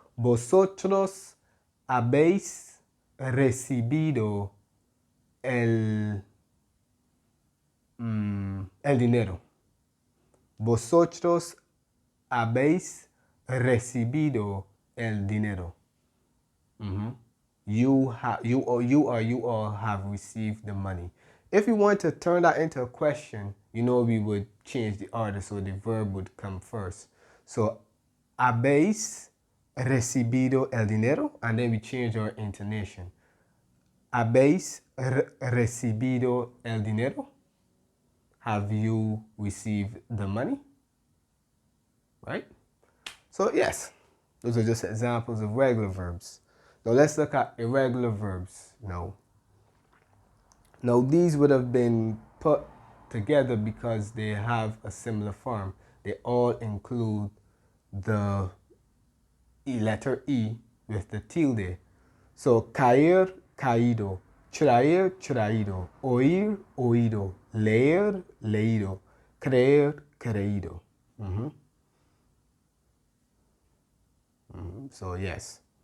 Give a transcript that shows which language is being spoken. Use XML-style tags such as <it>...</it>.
<es>Vosotros habéis recibido el dinero. Vosotros habéis recibido el dinero.</es> <en>You all have received the money. If you want to turn that into a question, we would change the order so the verb would come first. So,</en> <es>habéis recibido el dinero,</es> <en>and then we change our intonation.</en> <es>Habéis recibido el dinero?</es> <en>Have you received the money? Right? So, yes, those are just examples of regular verbs. Now, let's look at irregular verbs now. Now, these would have been put together because they have a similar form. They all include the letter E with the tilde.</en> <es>So, caer, caído, traer, traído, oír, oído, leer, leído, creer, creído.</es> <en>So, yes.</en>